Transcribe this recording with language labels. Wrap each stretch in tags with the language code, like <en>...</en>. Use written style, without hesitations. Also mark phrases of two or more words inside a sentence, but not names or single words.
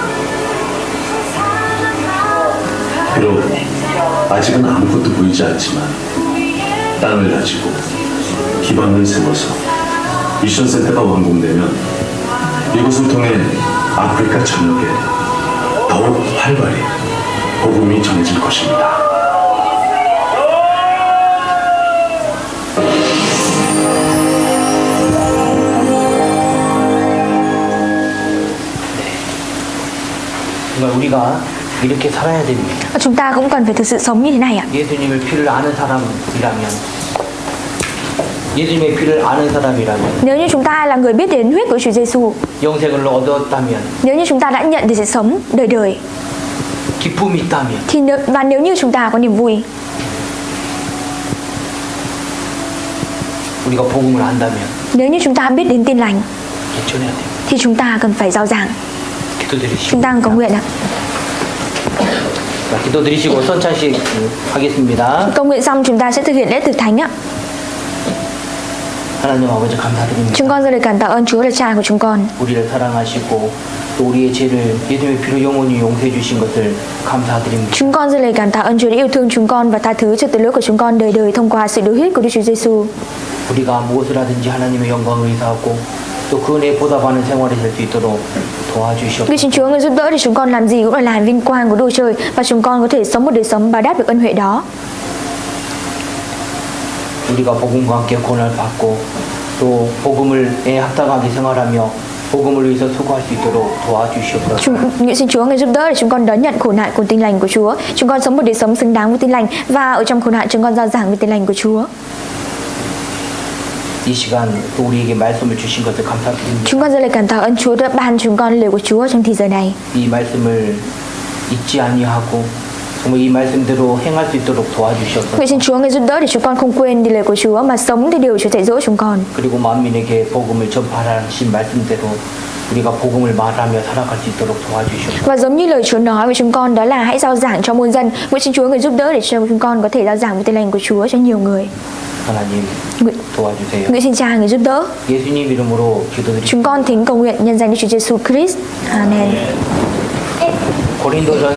<ko>비록 아직은 아무것도 보이지 않지만 땅을 가지고 기반을 세워서 미션센터가 완공되면 이곳을 통해 아프리카 전역에 더욱 활발히 복음이 전해질 것입니다. 정말 우리가 이렇게 살아야 됩니다.</ko> <vi>Chúng ta cũng cần phải thực sự sống như thế này ạ.</vi> <ko>예수님의 피를 아는 사람이라면, 예수님의 피를 아는 사람이라면,</ko> <vi>Nếu như chúng ta là người biết đến huyết của Chúa Giêsu,</vi> <ko>영생을 얻었다면,</ko> <vi>nếu như chúng ta đã nhận được sự sống đời đời,</vi> <ko>기쁨이 있다면,</ko> <vi>thì nếu như chúng ta có niềm vui,</vi> <ko>우리가 복음을 안다면</ko> <vi>nếu như chúng ta biết đến tin lành,</vi> <ko>전해야 돼요.</ko> <vi>thì chúng ta cần phải rao giảng.</vi> <ko>기도드리시고,</ko> <vi>Chúng ta cầu nguyện ạ.</vi> <ko>자, 기도드리시고 선찬식 하겠습니다.</ko> <vi>Cầu nguyện xong chúng ta sẽ thực hiện lễ thực thánh ạ.</vi> <ko>하나님 아버지 감사드립니다.</ko> <vi>Chúng con rất là cảm tạ ơn Chúa là Cha của chúng con.</vi> <ko>우리를 사랑하시고 또 우리의 죄를 예수님의 피로 영원히 용서해 주신 것을 감사드립니다.</ko> <vi>Chúng con rất là cảm tạ ơn Chúa đã yêu thương chúng con và tha thứ cho tội lỗi của chúng con đời đời thông qua sự đổ huyết của Đức Chúa Giêsu.</vi> <ko>우리가 무엇을 하든지 하나님의 영광을 위사하고 또 그 은혜에 보답하는 생활이 될 수 있도록 도와주시옵소서.</ko> <vi>Vì xin Chúa người giúp đỡ để chúng con làm gì cũng là làm vinh quang của Đức Trời và chúng con có thể sống một đời sống báo đáp được ân huệ đó.</vi> <ko>우리가 복음과 함께 구원을 받고 또 복음을에 합당하게 생활하며 복음을 위해서 수고할 수 있도록 도와주시옵소서.</ko> <vi>Nguyện xin Chúa người giúp đỡ để chúng con đón nhận khổ nạn của tin lành của Chúa. Chúng con sống một đời sống xứng đáng với tin lành và ở trong khổ nạn chúng con rao giảng về tin lành của Chúa.</vi> <ko>이 시간 또 우리에게 말씀을 주신 것을 감사드립니다.</ko> <vi>Chúng con rất là cảm tạ ơn Chúa đã ban chúng con lời của Chúa trong thời giờ này.</vi> <ko>이 말씀을 잊지 아니하고 정말 이 말씀대로 행할 수 있도록 도와주시옵소서.</ko> <vi>Nguyện xin Chúa người giúp đỡ để chúng con không quên đi lời của Chúa mà sống theo điều Chúa dạy dỗ chúng con.</vi> <ko>그리고 만민에게 복음을 전파하신 말씀대로 우리가 복음을 말하며 살아갈 수 있도록 도와주시옵소서.</ko> <vi>Và giống như lời Chúa nói với chúng con đó là hãy rao giảng cho muôn dân. Nguyện xin Chúa người giúp đỡ để cho chúng con có thể rao giảng về tin lành của Chúa cho nhiều người.</vi> <ko>하나님</ko> <vi>Nguyện,</vi> <ko>도와주세요.</ko> <vi>nguyện xin Cha người giúp đỡ.</vi> <ko>예수님 이름으로 기도드립니다.</ko> <vi>Chúng con thính cầu nguyện nhân danh Đức Chúa Giêsu Christ. Amen.</vi> <ko>고린도전</ko>